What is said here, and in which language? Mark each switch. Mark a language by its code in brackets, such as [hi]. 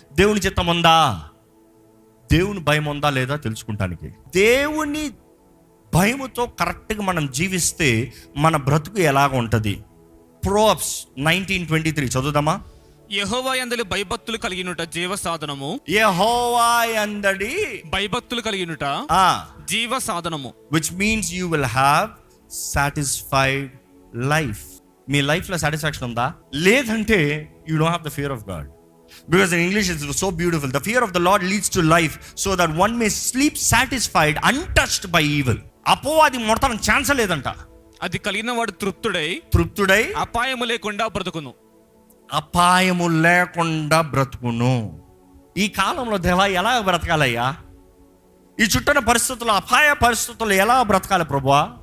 [te] దేవుని చిత్తం ఉందా? దేవుని భయం ఉందా లేదా తెలుసుకుంటానికి. దేవుని భయముతో కరెక్ట్గా మనం జీవిస్తే మన బ్రతుకు ఎలాగ ఉంటుంది? ప్రోవర్బ్స్ 19:23 చదువుదామా? యెహోవా యందలి భయభక్తులు కలిగినుట జీవ సాధనము. యెహోవా యందలి భయభక్తులు కలిగినుట జీవ సాధనము. [en] which means you will have satisfied life. [te] మీ లైఫ్లో సాటిస్ఫాక్షన్ ఉందా? లేదంటే [en] you don't have the fear of God. Because in English it's so beautiful. The fear of the Lord leads to life so that one may sleep satisfied, untouched by evil. [te] అపోవాది మొడతనం chance లేదంట. అది కలిగిన వాడు తృప్తుడై అపాయము లేకుండా బ్రతుకును. అపాయము లేకుండా బ్రతుకును. ఈ కాలంలో దేవా ఎలా బ్రతకాలయ్యా? ఈ చుట్టూన పరిస్థితుల్లో, అపాయ పరిస్థితుల్లో ఎలా బ్రతకాలి ప్రభువా?